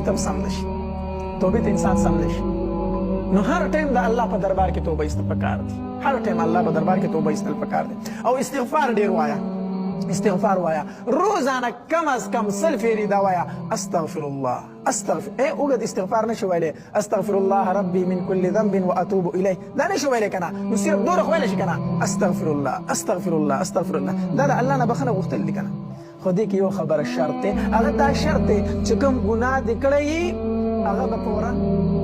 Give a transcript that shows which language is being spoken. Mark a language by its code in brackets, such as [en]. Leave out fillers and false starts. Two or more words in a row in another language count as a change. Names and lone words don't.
[ps] ته هم سم نه شي توبې ته انسان سم نه شي نو هر ټایم د الله په دربار کې توبه ایستل پکار دي هر ټایم الله په دربار کې توبه ایستل پکار دي او استغفار ډېر وایه استغفار وایا روزانه [ur] کم از کم [ps] 100 فیری دا وایا [ar] استغفر الله استغفر [ps] اوږد استغفار نشو ویلی [ar] استغفر الله ربي من كل ذنب واتوب اليه [ps] دا نشو ویلی کنه نو صرف دوره خو ویلی شي کنه [ar] استغفر الله استغفر الله استغفر الله [ps] دا د الله نه بخنه غوښتل دي کنه خو دې کې یو خبره شرط دی هغه دا شرط دی چې کوم ګناه دې کړی هغه به فورا